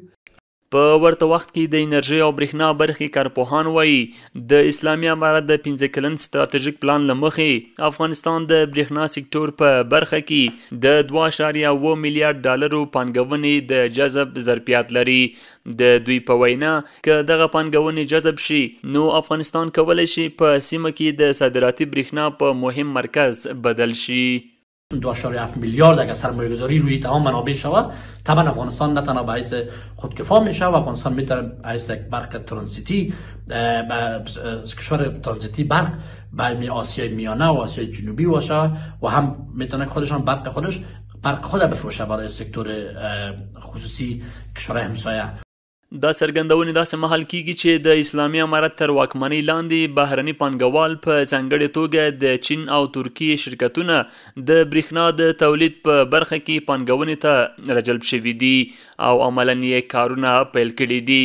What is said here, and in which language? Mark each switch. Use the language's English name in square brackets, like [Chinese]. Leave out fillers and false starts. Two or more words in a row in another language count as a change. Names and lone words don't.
[Pashto] په ورته وخت کې د انرژي او برېښنا برخې کارپوهان وایي د اسلامي امارت د 15 کلن ستراتیژیک پلان له مخې افغانستان د برېښنا سکتور په برخه کې د 2.7 میلیارډ ډالرو پانګونې د جذب ظرفیت لري. د دوی په وینا که دغه پانګونې جذب شي نو افغانستان کولی شي په سیمه کې د صادراتي برېښنا په مهم مرکز بدل شي. [Persian] 2.7 میلیارد اگر سرمایه گذاری روی تمام منابع شود، طبعا افغانستان نه تنها باعث خودکفا میشه و افغانستان میتونه باعث یک برق ترانزیتی کشور ترانزیتی برق به آسیای میانه و آسیای جنوبی باشه و هم میتونه خودشان برق خود بفروشه برای سکتور خصوصی کشورهای همسایه. [Pashto] دا څرګندونې داسې مهال کیږي چې د اسلامي امارت تر واکمنۍ لاندې بهرني پانګوال په ځانګړې توګه د چین او ترکیې شرکتونه د برېښنا د تولید په برخه کې پانګونې ته راجلب شوي دي او عملاً یې کارونه پیل کړي دي.